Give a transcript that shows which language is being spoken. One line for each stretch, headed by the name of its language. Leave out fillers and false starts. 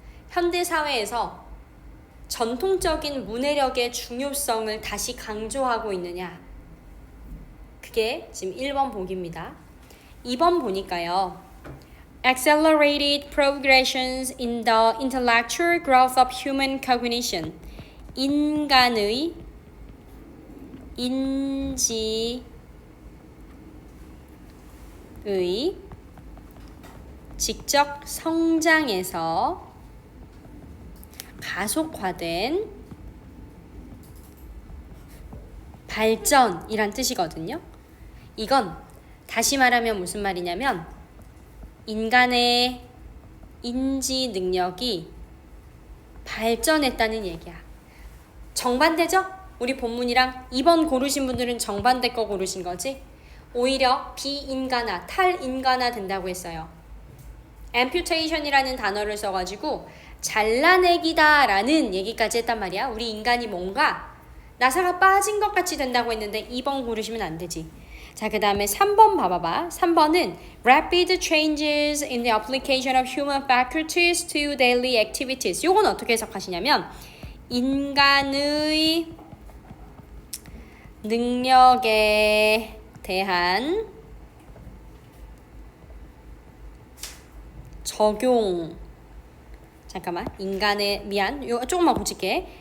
Korean: 현대사회에서 전통적인 문해력의 중요성을 다시 강조하고 있느냐? 그게 지금 1번 보기입니다. 2번 보니까요.
English: Accelerated progressions in the intellectual growth of human cognition.
Korean: 인간의 인지의 지적 성장에서 가속화된 발전이란 뜻이거든요. 이건 다시 말하면 무슨 말이냐면 인간의 인지 능력이 발전했다는 얘기야. 정반대죠? 우리 본문이랑 2번 고르신 분들은 정반대 거 고르신 거지? 오히려 비인간화, 탈인간화 된다고 했어요. amputation이라는 단어를 써가지고 잘라내기다 라는 얘기까지 했단 말이야. 우리 인간이 뭔가 나사가 빠진 것 같이 된다고 했는데 2번 고르시면 안 되지. 자, 그 다음에 3번 봐봐봐.
English: 3번은 rapid changes in the application of human faculties to daily activities.
Korean: 요건 어떻게 해석하시냐면 인간의 능력에 대한 적용. 잠깐만. 조금만 고칠게.